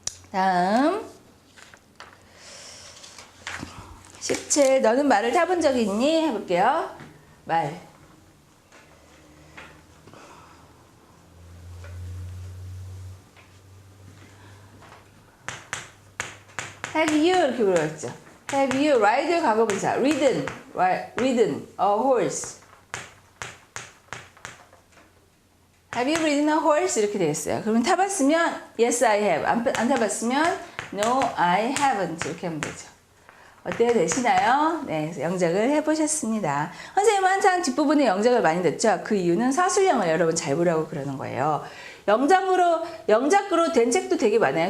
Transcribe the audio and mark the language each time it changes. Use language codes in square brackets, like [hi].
[ko] 다음 17 너는 말을 타본 적이 있니? 해볼게요. 말 Have you 이렇게 물어봤죠. [en] Have you ride [ko] 과거분사 [en] ridden a horse. Have you ridden a horse [ko] 이렇게 되겠어요. 그러면 타봤으면 [en] yes I have. [ko] 안 타봤으면 no I haven't 이렇게 하면 되죠. 어때요? 되시나요? 네, 그래서 영작을 해보셨습니다. 선생님은 항상 뒷부분에 영작을 많이 넣죠. 그 이유는 사술형을 여러분 잘 보라고 그러는 거예요. 영작으로 된 책도 되게 많아요.